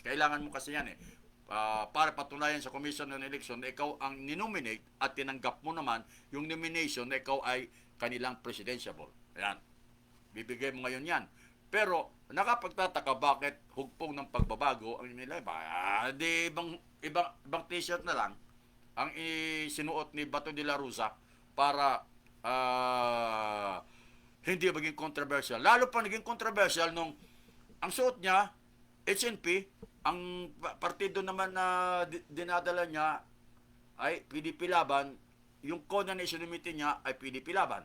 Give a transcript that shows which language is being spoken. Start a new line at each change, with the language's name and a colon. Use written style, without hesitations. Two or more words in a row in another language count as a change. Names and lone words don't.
Filipino: Kailangan mo kasi yan para patunayan sa Commission on Election na ikaw ang ninominate at tinanggap mo naman yung nomination na ikaw ay kanilang presidentiable. Ayan. Bibigay mo ngayon yan. Pero nakapagtataka bakit hugpong ng pagbabago ang nila di ibang t-shirt na lang ang isinuot ni Bato de la Rosa para hindi maging controversial. Lalo pa naging controversial nung ang suot niya HNP, ang partido naman na dinadala niya ay PDP laban, yung kona na isinumite niya ay PDP laban.